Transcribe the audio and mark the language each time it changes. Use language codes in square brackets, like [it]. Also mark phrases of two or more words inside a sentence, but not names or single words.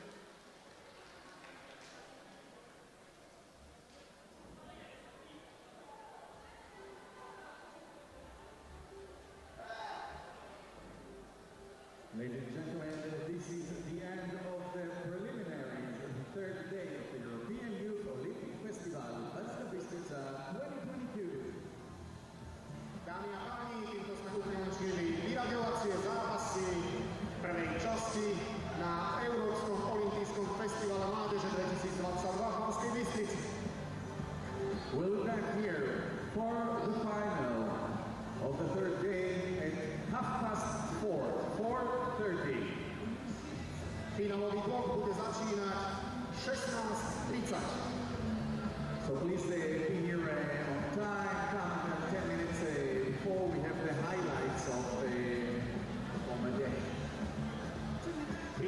[en] Ladies and gentlemen, this is the end of the preliminaries of the third day of the European Youth Olympic Festival Banská Bystrica 2022. [sk] Dámy a páni, týmto sme ukončili vyraďovacie zápasy prvej časti na Európskom olympijskom festivale mládeže 2022 v Banskej Bystrici. [en] We'll be back here for the final of the third day at 4:30. [sk] Finálový blok bude začínať 16:30. [en] So please be here on time, come 10 minutes before we have the highlights of the competition.